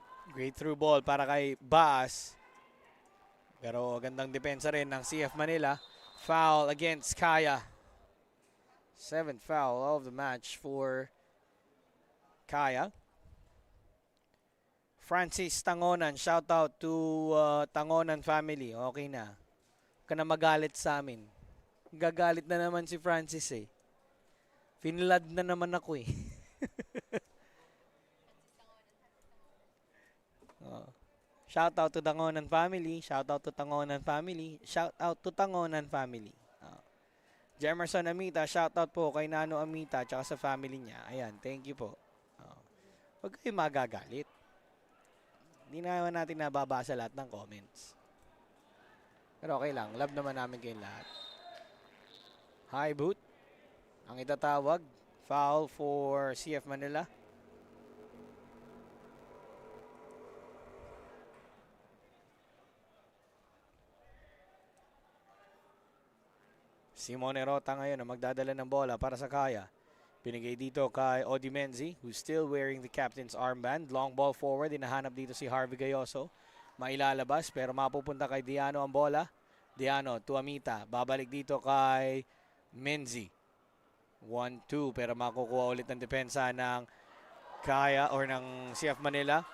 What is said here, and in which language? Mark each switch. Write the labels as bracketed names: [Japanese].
[English] Great through ball [Filipino] para kay Baas. Pero gandang depensa rin ng CF Manila. [English] Foul against Kaya. 7th foul of the match for Kaya. Francis Tangonan, shout out to Tangonan family. [Filipino] Okay na. Huwag ka na magalit sa amin. Gagalit na naman si Francis eh. Finlad na naman ako eh. [English] Shout out to Tangonan family. Shout out to Tangonan family. Shout out to Tangonan family. [Filipino] Jemerson Amita, shout out po kay Nano Amita at sa family niya. Ayan, thank you po. Huwag kayo magagalit. Hindi naman natin nababasa lahat ng comments. Pero okay lang, love naman namin kayong lahat. [English] High boot. [Filipino] Ang itatawag, foul for CF Manila. Simon Erota ngayon ang magdadala ng bola para sa Kaya. Pinigay dito kay [English] Odi Menzi, who's still wearing the captain's armband. Long ball forward, [Filipino] hinahanap dito si Harvey Gayoso. Mailalabas pero mapupunta kay Diano ang bola. Diano to Amita. Babalik dito kay Menzi. 1-2 pero makukuha ulit ng depensa ng Kaya or ng CF Manila.